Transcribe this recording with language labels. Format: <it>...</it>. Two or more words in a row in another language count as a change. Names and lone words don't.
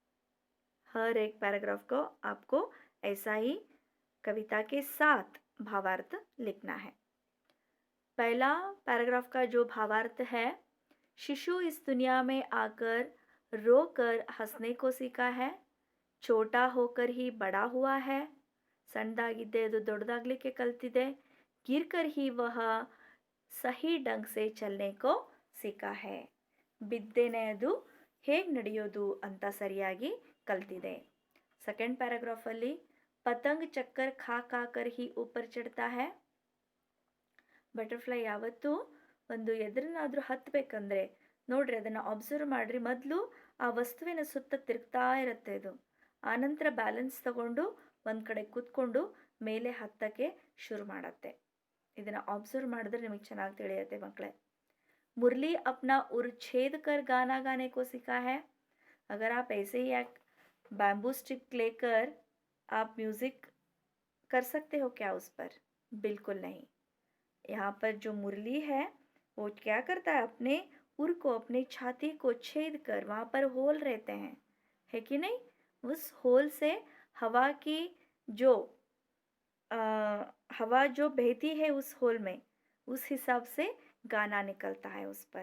<hi>हर एक पैराग्राफ को आपको ऐसा ही कविता के साथ भावार्थ लिखना है. पहला पैराग्राफ का जो भावार्थ है, शिशु इस दुनिया में आकर रोकर हंसने को सीखा है. छोटा होकर ही बड़ा हुआ है.</hi> <kn>ಸಣ್ಣದಾಗಿದ್ದೆ ಅದು ದೊಡ್ಡದಾಗಲಿಕ್ಕೆ ಕಲ್ತಿದೆ.</kn> <hi>गिरकर ही वह सही ढंग से चलने को सीखा है.</hi> <kn>ಬಿದ್ದೇನೆ ಅದು ಹೇಗೆ ನಡೆಯೋದು ಅಂತ ಸರಿಯಾಗಿ ಕಲ್ತಿದೆ. ಸೆಕೆಂಡ್ ಪ್ಯಾರಾಗ್ರಾಫಲ್ಲಿ</kn> <hi>पतंग चक्कर खा खा कर ही ऊपर चढ़ता है.</hi> <kn>ಬಟರ್ಫ್ಲೈ ಯಾವತ್ತೂ ಒಂದು ಎದುರನ್ನಾದರೂ ಹತ್ತಬೇಕಂದ್ರೆ ನೋಡ್ರಿ, ಅದನ್ನು ಅಬ್ಸರ್ವ್ ಮಾಡ್ರಿ, ಮೊದಲು ಆ ವಸ್ತುವಿನ ಸುತ್ತ ತಿರುಗ್ತಾ ಇರುತ್ತೆ ಇದು. ಆನಂತರ ಬ್ಯಾಲೆನ್ಸ್ ತಗೊಂಡು ಒಂದು ಕಡೆ ಕೂತ್ಕೊಂಡು ಮೇಲೆ ಹತ್ತಕ್ಕೆ ಶುರು ಮಾಡತ್ತೆ. ಇದನ್ನು ಅಬ್ಸರ್ವ್ ಮಾಡಿದ್ರೆ ನಿಮಗೆ ಚೆನ್ನಾಗಿ ತಿಳಿಯುತ್ತೆ ಮಕ್ಕಳೇ.</kn> <hi>मुरली अपना उर छेद कर गाना गाने को सीखा है. अगर आप ऐसे ही एक</hi> <en>bamboo stick</en> <hi>लेकर आप म्यूजिक कर सकते हो क्या उस पर? बिल्कुल नहीं. यहाँ पर जो मुरली है वो क्या करता है, अपने उर को, अपने छाती को छेद कर, वहाँ पर होल रहते हैं, है कि नहीं, उस होल से हवा की जो हवा जो बहती है उस होल में, उस हिसाब से गाना निकलता है उस पर.</hi>